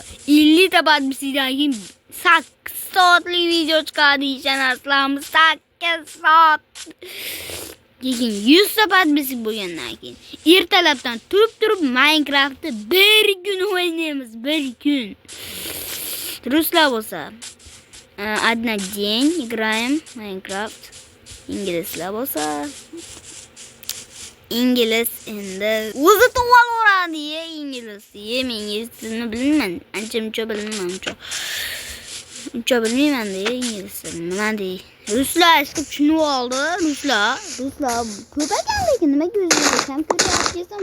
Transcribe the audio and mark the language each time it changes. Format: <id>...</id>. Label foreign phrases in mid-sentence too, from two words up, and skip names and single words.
<uz>50 ta podpisdan keyin 8 soatlik video chiqadi ishonasizlarmi? 8 soat. Lekin 100 ta podpis bo'lgandan keyin ertalabdan turib Minecraftni bir kun o'ynaymiz, bir kun. Ruslar bo'lsa,</uz> <ru>одна день играем Minecraft.</ru> <uz>Inglizlar bo'lsa, ingliz endi o'zi to'g'rilaradi, ingliz. Men ingliz tilini bilmayman, ancha-muncha bilmayman. Uncha bilmayman-da ingliz tilini. Nima dey? Ruslar chiqib tushunib oldi. Ruslar ko'p ekan, lekin nimaga o'zingizga ham ko'ryapsizmi?</uz>